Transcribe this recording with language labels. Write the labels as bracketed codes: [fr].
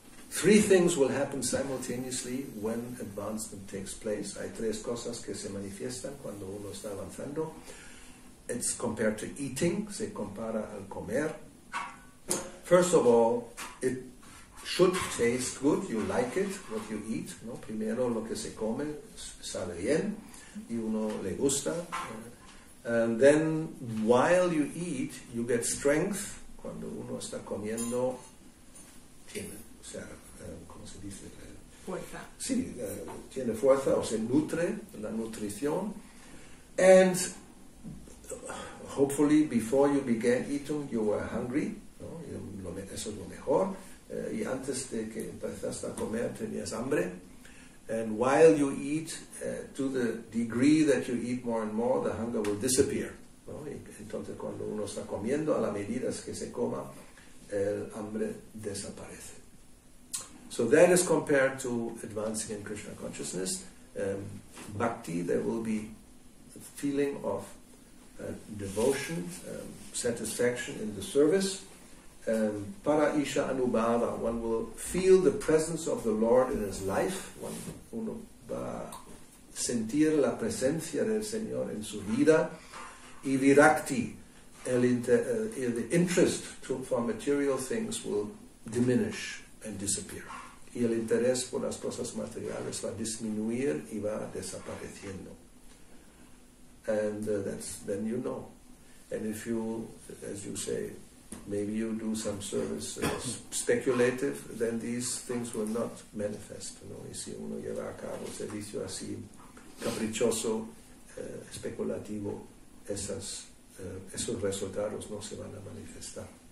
[en] Three things will happen simultaneously when advancement takes place. [es] Hay tres cosas que se manifiestan cuando uno está avanzando. [en] It's compared to eating, [es] se compara al comer. [en] First of all, it should taste good, you like it, what you eat, [es] ¿no? Primero lo que se come sabe bien y uno le gusta. [en] And then while you eat, you get strength. [es] Cuando uno está comiendo, tiene, o sea, ¿cómo se dice? Fuerza. Sí, tiene fuerza o se nutre, la nutrición. [en] And hopefully before you began eating, you were hungry, [es] ¿no? Eso es lo mejor. Y antes de que empezaste a comer, tenías hambre. [en] And while you eat, to the degree that you eat more and more, the hunger will disappear, [es] ¿no? Y entonces cuando uno está comiendo, a la medida que se coma, el hambre desaparece. [en] So that is compared to advancing in Krishna consciousness. Bhakti, there will be a feeling of devotion, satisfaction in the service. Para Isha Anubhava, one will feel the presence of the Lord in his life. [es] Uno va a sentir la presencia del Señor en su vida. [en] Y virakti, the interest for material things will diminish and disappear. [es] Y el interés por las cosas materiales va a disminuir y va desapareciendo. [en] And then you know. And if you, as you say, maybe you do some service speculative, then these things will not manifest, [es] ¿no? Y si uno lleva a cabo servicio así caprichoso, especulativo, esos resultados no se van a manifestar.